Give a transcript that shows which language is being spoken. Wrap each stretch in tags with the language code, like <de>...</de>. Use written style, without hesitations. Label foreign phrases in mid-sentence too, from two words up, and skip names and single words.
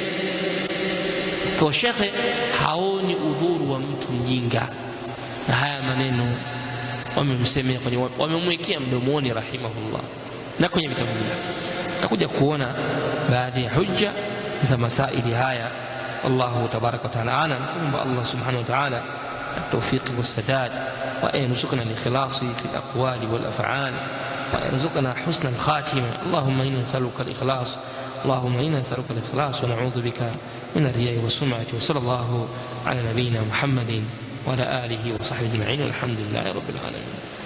<sw>Kwa Sheikh haoni udhuru wa mtu mjinga, na haya maneno wamemsemea, wamemwekea mdomoni rahimahullah, na kwenye vitabu vyake tutakuja kuona baadhi ya hujja za masaili haya.</sw> <ar>والله تبارك وتعالى أعلم. Tuombe Allah سبحانه وتعالى التوفيق والسداد، وأن يرزقنا الإخلاص في الأقوال والأفعال، وأن يرزقنا حسن الخاتمة. اللهم إنا نسألك الإخلاص، اللهم إنا نسألك الإخلاص ونعوذ بك من الرياء والسمعة. وصلى الله على نبينا محمد وعلى آله وصحبه أجمعين، والحمد لله رب العالمين.</ar>